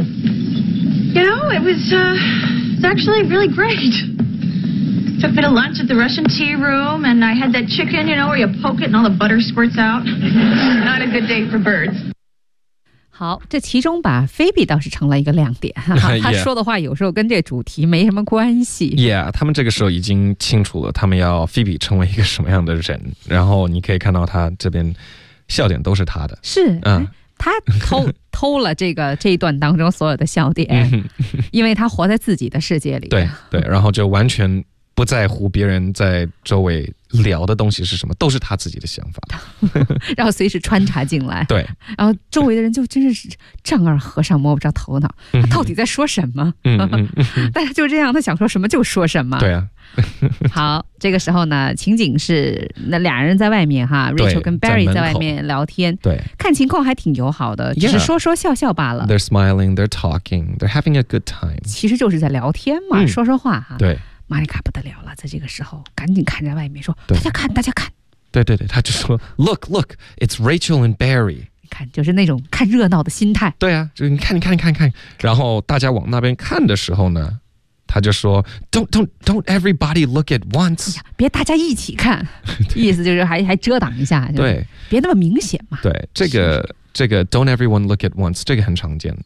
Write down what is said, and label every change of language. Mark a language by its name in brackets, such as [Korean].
[English] You know, it was, it's actually really great. Took a bit of lunch at the Russian tea room, and I had that chicken, you know, where you poke it and all the butter squirts out. Not a good day for birds. [Chinese] 好，这其中吧，菲比倒是成了一个亮点。他说的话有时候跟这主题没什么关系。 Yeah, 他们这个时候已经清楚了他们要菲比成为一个什么样的人，然后你可以看到他这边笑点都是他的。是，他偷了这一段当中所有的笑点，因为他活在自己的世界里。对对，然后就完全不在乎别人在周围聊的东西是什么，都是他自己的想法，然后随时穿插进来。对，然后周围的人就真是丈二和尚摸不着头脑，他到底在说什么？大家就这样，他想说什么就说什么。对啊。好，这个时候呢，情景是那俩人在外面哈 ，Rachel 跟 Barry 在外面聊天，对，看情况还挺友好的， yeah, 只是说说笑笑罢了。 [English] They're smiling, they're talking, they're having a good time. [Chinese] 其实就是在聊天嘛，说说话哈。对，玛丽卡不得了了，在这个时候赶紧看着外面说：“大家看，大家看。” 对对对，他就说： [English] “Look, look, it's Rachel and Barry.” [Chinese] 你看，就是那种看热闹的心态。对啊，就你看，你看，你看，看。然后大家往那边看的时候呢。他就说 [English] don't everybody look at once、 [Chinese] 哎、别大家一起看意思就是 还遮挡一下对别那么明显嘛对这个 [English] don't everyone look at once [Chinese] 这个很常见